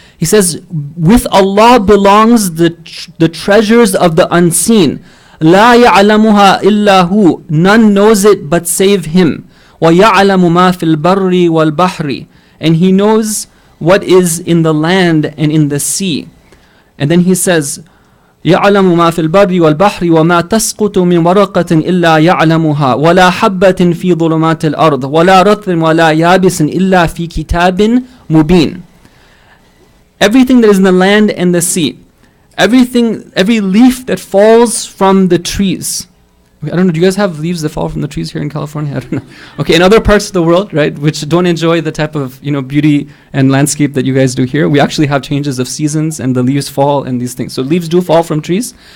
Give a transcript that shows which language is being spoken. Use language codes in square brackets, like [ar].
[en] He says, "With Allah belongs the treasures of the unseen. [ar] La ya'lamuha illa hu. [en] None knows it but save Him. [ar] وَيَعْلَمُ مَا فِي الْبَرِّ وَالْبَحْرِ. [en] And He knows what is in the land and in the sea." And then He says, [ar] يَعْلَمُ مَا فِي الْبَرِّ وَالْبَحْرِ وَمَا تَسْقُطُ مِنْ وَرَقَةٍ إِلَّا يَعْلَمُهَا وَلَا حَبَّةٍ فِي ظُلُمَاتِ الْأَرْضِ وَلَا رَطْبٍ وَلَا يَابِسٍ إِلَّا فِي كِتَابٍ مُبِينٍ. [en] Everything that is in the land and the sea, every leaf that falls from the trees. I don't know, do you guys have leaves that fall from the trees here in California? I don't know. Okay, in other parts of the world, right, which don't enjoy the type of, beauty and landscape that you guys do here, we actually have changes of seasons and the leaves fall and these things. So leaves do fall from trees.